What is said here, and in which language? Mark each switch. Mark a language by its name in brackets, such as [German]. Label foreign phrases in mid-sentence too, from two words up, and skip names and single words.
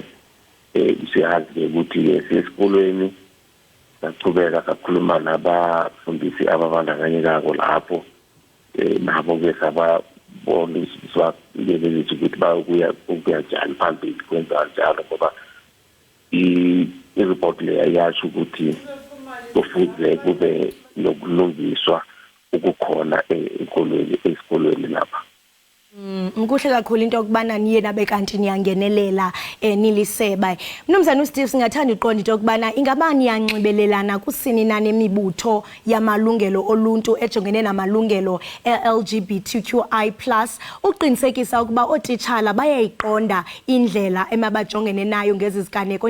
[South Ndebele] Siyazi ukuthi esikolweni saqhubeka sakhuluma nabafundisi ababandakanyekako lapho, nabo ke sababoniswa lelithi ukuthi bayokuyajani phambili kwenza njalo, ngoba i-report le yasho ukuthi kufuze kube nokulungiswa ukukhona esikolweni lapha. [Xhosa] Kuhle kakhulu into yokubana niye nabe kanti niyangenelela niliseba. Mnumzana uSteve, singathanda uqonda into yokubana ingaba niyanxibelelana kusini nanemibutho yamalungelo oluntu ejongene namalungelo LGBTQI+ uqinisekisa ukuba otitshala bayayiqonda indlela emabajongene nayo ngezi ziganeko?